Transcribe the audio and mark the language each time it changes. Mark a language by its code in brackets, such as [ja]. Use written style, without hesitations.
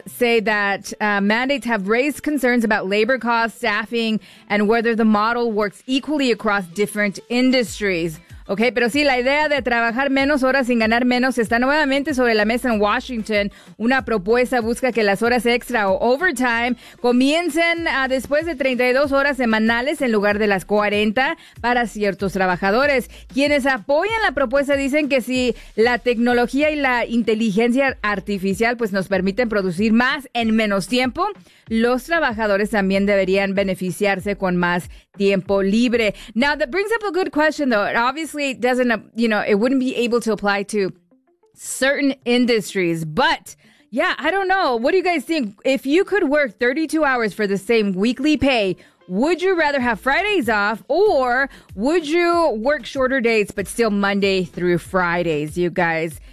[en] say that mandates have raised concerns about labor costs, staffing, and whether the model works equally across different industries. [es] Okay, pero sí, la idea de trabajar menos horas sin ganar menos está nuevamente sobre la mesa en Washington. Una propuesta busca que las horas extra o overtime comiencen después de 32 horas semanales en lugar de las 40 para ciertos trabajadores. Quienes apoyan la propuesta dicen que si la tecnología y la inteligencia artificial pues nos permiten producir más en menos tiempo, los trabajadores también deberían beneficiarse con más tiempo libre. [en] Now, that brings up a good question, though. It obviously doesn't, you know, it wouldn't be able to apply to certain industries. But, yeah, I don't know. What do you guys think? If you could work 32 hours for the same weekly pay, would you rather have Fridays off or would you work shorter days but still Monday through Fridays, you guys?